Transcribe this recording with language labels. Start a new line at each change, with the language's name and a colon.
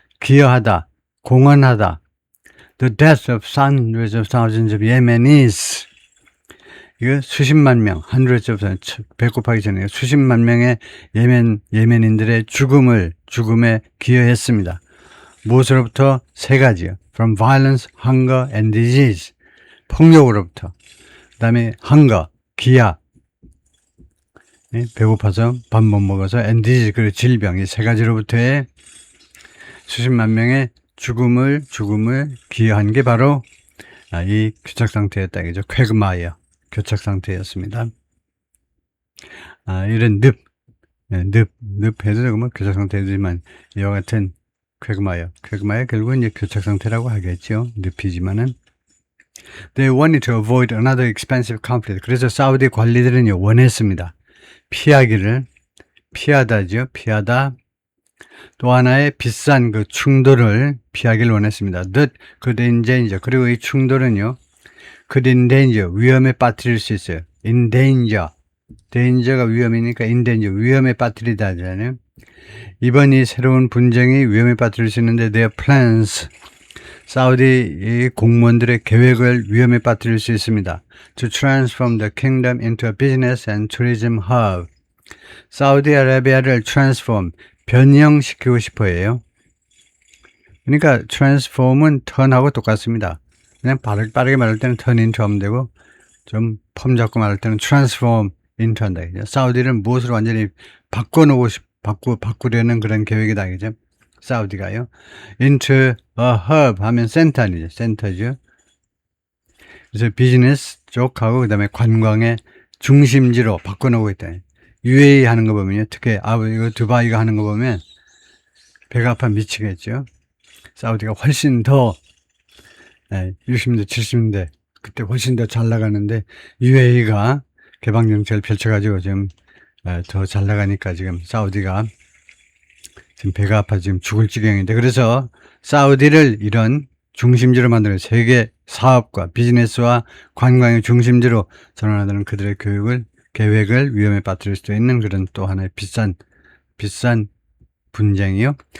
Korean: 기여하다, 공헌하다.
English: The death of hundreds of thousands of Yemenis.
Korean: 이거 수십만 명,
English: hundreds of,
Korean: 100 곱하기 전에 수십만 명의 예멘인들의 죽음에 기여했습니다. 무엇으로부터? 세 가지요.
English: From violence, hunger, and disease.
Korean: 폭력으로부터. 그 다음에 hunger, 기아. 배고파서 밥 못 먹어서, and disease, 그리고 질병. 이 세 가지로부터의 수십만 명의 죽음을 기여한 게 바로 이 교착 상태였다. 이죠. 쾌그마이어 교착 상태였습니다. 이런 늪 해도 되고 뭐 교착 상태지만 이와 같은 쾌그마이어 결국은 이제 교착 상태라고 하겠죠. 늪이지만은.
English: They wanted to avoid another expensive conflict.
Korean: 그래서 사우디 관리들은 원했습니다. 피하다. 또 하나의 비싼 그 충돌을 피하기를 원했습니다. 그 danger, 그리고 이 충돌은요, 그 danger, 위험에 빠뜨릴 수 있어요.
English: in danger.
Korean: danger가 위험이니까 in danger, 위험에 빠뜨리다 하잖아요. 이번 이 새로운 분쟁이 위험에 빠뜨릴 수 있는데
English: their plans,
Korean: 사우디 공무원들의 계획을 위험에 빠뜨릴 수 있습니다.
English: To transform the kingdom into a business and tourism hub.
Korean: 사우디아라비아를 transform, 변형시키고 싶어 해요. 그러니까 transform은 turn하고 똑같습니다. 그냥 빠르게 말할 때는
English: turn into
Korean: 하면 되고 좀 폼 잡고 말할 때는
English: transform into
Korean: 한다. 사우디를 무엇으로 완전히 바꾸려는 그런 계획이다. 그죠? 사우디가요.
English: into a hub
Korean: 하면 센터죠. 센터죠. 그래서 비즈니스 쪽하고 그 다음에 관광의 중심지로 바꿔놓고 있다. UAE 하는 거 보면요. 특히 이거 두바이가 하는 거 보면 배가 아파 미치겠죠. 사우디가 훨씬 더 60년대, 70년대 그때 훨씬 더 잘 나가는데 UAE가 개방 정책을 펼쳐가지고 지금 더 잘 나가니까 지금 사우디가 지금 배가 아파 지금 죽을 지경인데 그래서 사우디를 이런 중심지로 만드는 세계 사업과 비즈니스와 관광의 중심지로 전환하는 그들의 계획을 위험에 빠뜨릴 수도 있는 그런 또 하나의 비싼 분쟁이요.